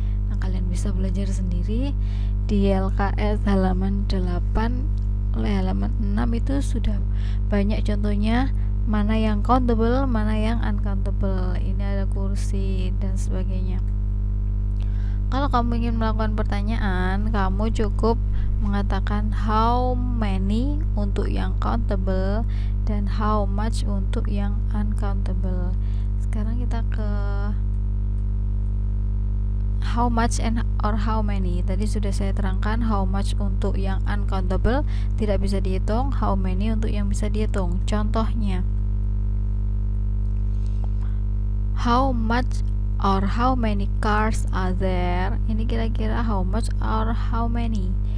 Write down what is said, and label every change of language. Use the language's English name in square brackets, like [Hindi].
[Indonesian] Nah, kalian bisa belajar sendiri di LKS halaman 8 oleh halaman 6 itu sudah banyak contohnya, mana yang countable, mana yang uncountable. Ini ada kursi dan sebagainya. Kalau kamu ingin melakukan pertanyaan, kamu cukup mengatakan how many untuk yang countable dan how much untuk yang uncountable. Sekarang kita ke how much and or how many. Tadi sudah saya terangkan, how much untuk yang uncountable tidak bisa dihitung, how many untuk yang bisa dihitung. Contohnya, [English] how much or how many cars are there? [Indonesian] Ini kira-kira [English] how much or how many?